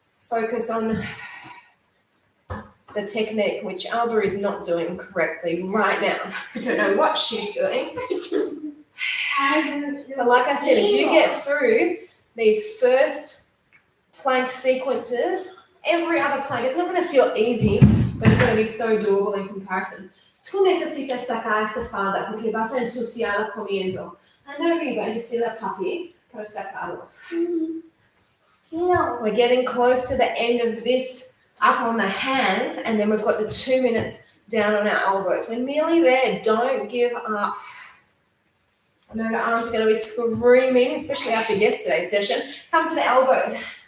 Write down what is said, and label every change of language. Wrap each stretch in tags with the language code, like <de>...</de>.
<en>Focus on the technique, which Alba is not doing correctly right now. I don't know what she's doing. But like I said, if you get through these first plank sequences, every other plank, it's not going to feel easy, but it's going to be so doable in comparison.</en> <es>Tú necesitas sacar esa falda porque vas a ensuciarla comiendo. Anda arriba y decirle a papi para sacarlo. No.</es> <en>We're getting close to the end of this up on the hands, and then we've got the 2 minutes down on our elbows. We're nearly there. Don't give up. I know the arms are going to be screaming, especially after yesterday's session. Come to the elbows.</en>